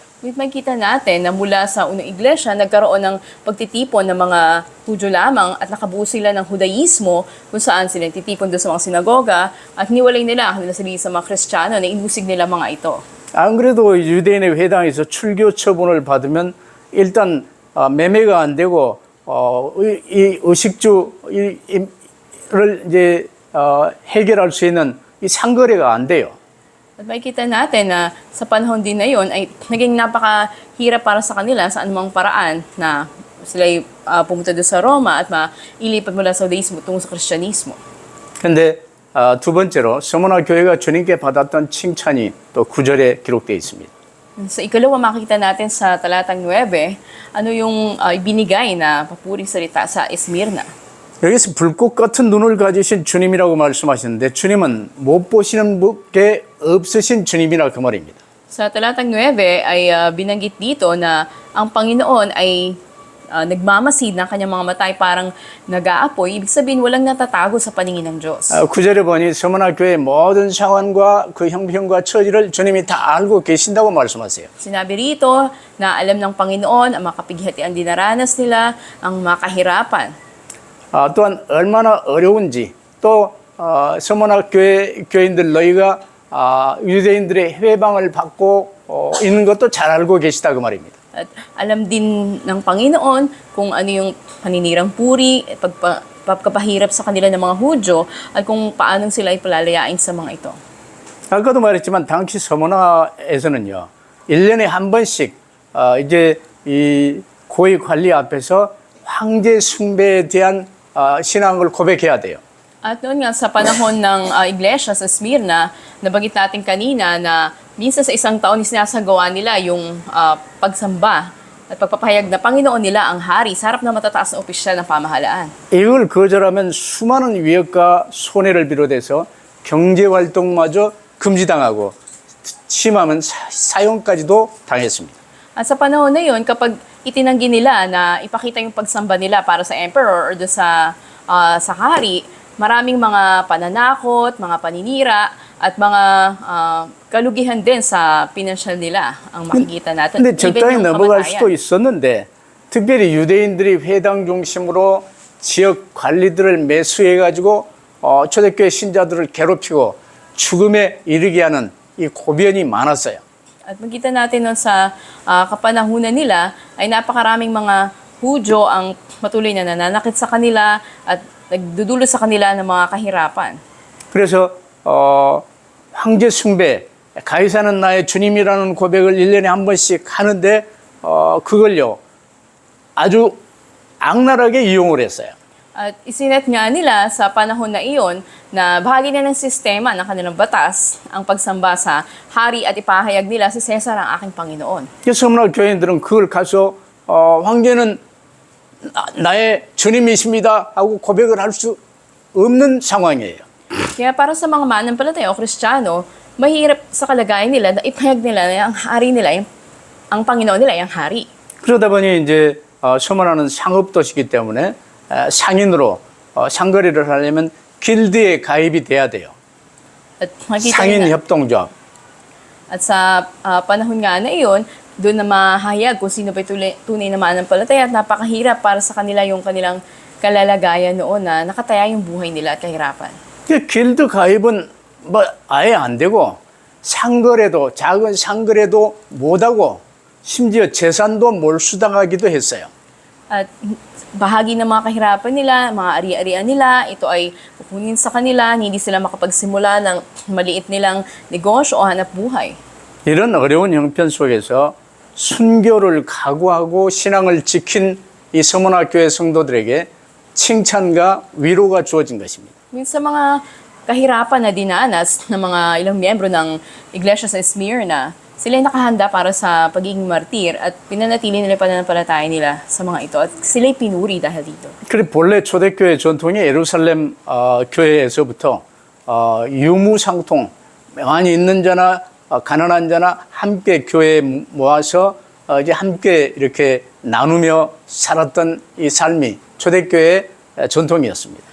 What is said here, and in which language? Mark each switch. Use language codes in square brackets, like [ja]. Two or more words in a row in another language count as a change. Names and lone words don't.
[tl] May makikita natin na mula sa unang iglesia, nagkaroon ng pagtitipon ng mga Hudyo lamang at nakabuo sila ng Hudaismo kung saan sila titipon doon sa mga sinagoga at niwalay nila ang sarili sa mga Kristiyano na inusig nila mga ito. [ko] 안 그래도 유대인의 회당에서 출교 처분을 받으면 일단 매매가 안 되고 이 의식주를 이제 해결할 수 있는 이 상거래가 안 돼요. [tl] At makikita natin na sa panahon din na yon ay naging napakahirap para sa kanila sa anumang paraan na sila'y pumunta doon sa Roma at mailipat mula sa Judaismo tungo sa Kristyanismo. [ko] 근데 두 번째로 서머나 교회가 주님께 받았던 칭찬이 또 9절에 기록되어 있습니다. [tl] Sa ikalawa, makikita natin sa talatang 9, ano yung ibinigay na papuring salita sa Esmirna. [ko] 여기서 불꽃 같은 눈을 가지신 주님이라고 말씀하시는데 주님은 못 보시는 게 없으신 주님이라 그 말입니다. [tl] Sa talatang 9 ay binanggit dito na ang Panginoon ay nagmamasid ng kanyang mga mata ay parang nag-aapoy. Ibig sabihin, walang natatago sa paningin ng Diyos. [ko] 9절에 보니 서머나 교회의 모든 상황과 그 형편과 처지를 주님이 다 알고 계신다고 말씀하세요. [tl] Sinabi rito na alam ng Panginoon ang mga kapighatian dinaranas nila, ang mga kahirapan. [ko] 또한 얼마나 어려운지 또 서머나 교인들 너희가 유대인들의 해방을 받고 있는 것도 잘 알고 계시다 그 말입니다. [tl] At alam din ng Panginoon kung ano yung paninirang puri, pagpapahirap sa kanila ng mga Hudyo, at kung paanong sila ipalalayain sa mga ito. [ko] 아까도 말했지만 당시 서머나에서는요 1년에 한 번씩 이제 이 고위 관리 앞에서 황제 숭배에 대한 신앙을 고백해야 돼요. [tl] At noon nga sa panahon ng iglesia sa Smyrna, nabanggit natin kanina na minsan sa isang taon sinasagawa nila yung pagsamba at pagpapahayag na Panginoon nila ang hari sa harap ng matataas na opisyal ng pamahalaan. [ko] 이걸 거절하면 수많은 위협과 손해를 비롯해서 경제활동마저 금지당하고 심하면 사형까지도 당했습니다. [tl] At sa panahon na yun, kapag itinanggi nila na ipakita yung pagsamba nila para sa emperor or doon sa hari, maraming mga pananakot, mga paninira, at mga kalugihan din sa pinansyal nila ang makikita natin. [ko] 근데 적당히 [tl] Even yung [ko] 넘어갈 [tl] kamatayan. [ko] 수도 있었는데 특별히 유대인들이 회당 중심으로 지역 관리들을 매수해가지고 초대교회 신자들을 괴롭히고 죽음에 이르게 하는 이 고변이 많았어요. [tl] At makita natin nun sa kapanahunan nila ay napakaraming mga Hudyo ang patuloy na nananakit sa kanila at nagdudulot sa kanila ng mga kahirapan. [ko] 그래서 황제 숭배, 가이사는 나의 주님이라는 고백을 1년에 한 번씩 하는데 그걸요 아주 악랄하게 이용을 했어요. [tl] At isinet nga nila sa panahon na iyon na bahagi na ng sistema ng kanilang batas ang pagsamba sa hari at ipahayag nila si Cesar ang aking Panginoon. [ko] 그래서 서머나 교인들은 그걸 가서 황제는 나의 주님이십니다 하고 고백을 할 수 없는 상황이에요. [tl] Kaya para sa mga manampalataya o Kristiyano, mahirap sa kalagayan nila na ipahayag nila na ang hari nila, ang Panginoon nila ay ang hari. [ko] 그러다 보니 이제 서머나는 상업도시이기 때문에 상인으로 상거래를 하려면 길드에 가입이 돼야 돼요. [tl] At makita [ko] 상인 [tl] nila, [ko] 협동조합. [tl] at sa panahon nga na iyon, doon na mahayag kung sino ba tunay na manampalataya at napakahirap para sa kanila yung kanilang kalalagayan noon na nakataya yung buhay nila at kahirapan. [ko] 길드 가입은 뭐 아예 안 되고 상거래도 작은 상거래도 못하고 심지어 재산도 몰수당하기도 했어요. [tl] At bahagi ng mga kahirapan nila, mga ari-arian nila, ito ay kukunin sa kanila, hindi sila makapagsimula ng maliit nilang negosyo o hanap buhay. [ko] 이런 어려운 형편 속에서 순교를 각오하고 신앙을 지킨 이 서머나 교회 성도들에게 칭찬과 위로가 주어진 것입니다. [tl] Sa mga kahirapan na dinanas ng mga ilang miyembro ng iglesia sa Smyrna, sila ay nakahanda para sa pagiging martir at pinanatili nila pananampalataya nila sa mga ito at sila ay pinuri dahil dito. [ko] 그리고 본래 초대교회 전통이 예루살렘 교회에서부터 유무상통 많이 있는 자나 가난한 자나 함께 교회에 모아서 이제 함께 이렇게 나누며 살았던 이 삶이 초대교회의 전통이었습니다.